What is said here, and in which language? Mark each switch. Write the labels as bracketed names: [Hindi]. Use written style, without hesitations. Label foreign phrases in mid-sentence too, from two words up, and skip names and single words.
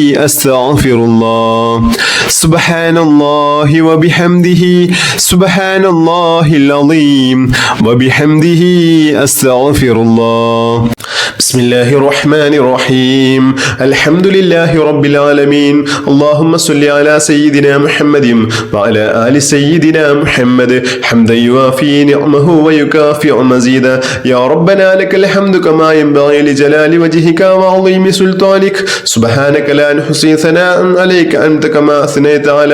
[Arabic] أستغفر الله سبحان الله وبحمده سبحان الله العظيم وبحمده أستغفر الله بسم الله الرحمن الرحيم الحمد لله رب العالمين اللهم صل على سيدنا محمد وعلى آل سيدنا محمد حمدا يوافي نعمه ويكافئ مزيدا يا ربنا لك الحمد كما ينبغي لجلال وجهك وعظيم سلطانك سبحانك لا نحصي ثناء عليك أنت كما أثنيت على